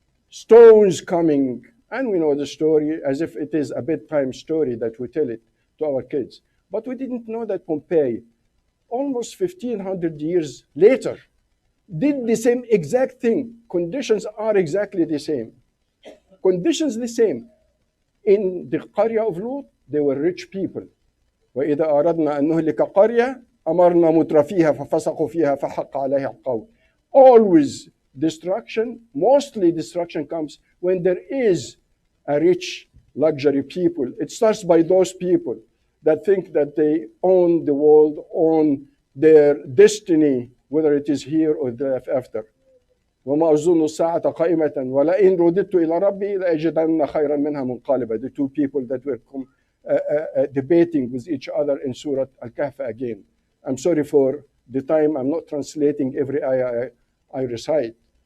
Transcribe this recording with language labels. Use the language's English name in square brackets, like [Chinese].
[English] Stones coming, and we know the story as if it is a bedtime story that we tell it to our kids. But we didn't know that Pompeii, almost 1,500 years later, did the same exact thing. Conditions are exactly the same. Conditions the same. In the Qarya of Lut, they were rich people. [Arabic] وإذا أردنا أن نهلك قرية أمرنا مترفيها ففسقوا فيها فحق عليها القول. [English] Always destruction, mostly destruction comes when there is a rich luxury people. It starts by those people that think that they own the world, own their destiny, whether it is here or thereafter. [Arabic] وما أظن الساعة قائمة ولئن رددت إلى ربي لأجدن خيرا منها منقلبا. [English] The two people that were debating with each other in Surah Al-Kahf again. I'm sorry for the time. I'm not translating every ayah I recite.